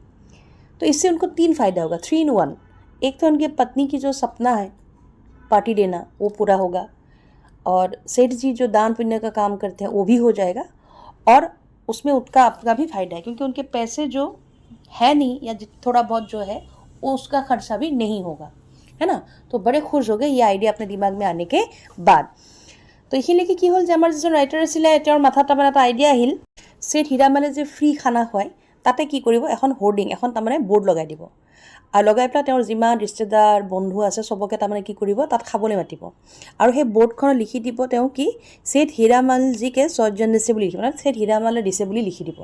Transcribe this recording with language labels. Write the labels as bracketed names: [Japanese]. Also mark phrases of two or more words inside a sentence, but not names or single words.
[Hindi] तो इससे उनको 3 फ़ायदा होगा, 3-in-1। एक तो उनके पत्नी की जो सपना है पार्टी देना, वो पूरा होगा, और सेठ जी जो दान पुण्य का काम करते हैं वो भी हो जाएगा, और उसमें उनका अपना भी फ़ायदा है, क्योंकि उनके पैसे जो है नहीं, या थोड़ा बहुत जो है वो उसका खर्चा भी नहीं होगा, है ना। तो बड़े खुश हो गए ये आइडिया अपने दिमाग में आने के बाद। [Assamese] तो এইখিনিলৈকে কি হ'ল যে আমাৰ যিজন ৰাইটাৰ আছিলে, তেওঁৰ মাথাত তাৰমানে এটা আইডিয়া আহিল, সেঠ হীৰামালে যে ফ্ৰী খানা খুৱায়, তাতে কি কৰিব, এখন হোৰ্ডিং, এখন তাৰমানে বৰ্ড লগাই দিব। আৰু লগাই পেলাই তেওঁৰ যিমান ৰিশ্তেদাৰ বন্ধু আছে চবকে তাৰমানে কি কৰিব, তাত খাবলৈ মাতিব। আৰু সেই বৰ্ডখনত লিখি দিব তেওঁ কি, সেঠ হীৰামাল জীকে সৌজন্যে বুলি লিখিব, মানে সেঠ হীৰামালে দিছে বুলি লিখি দিব।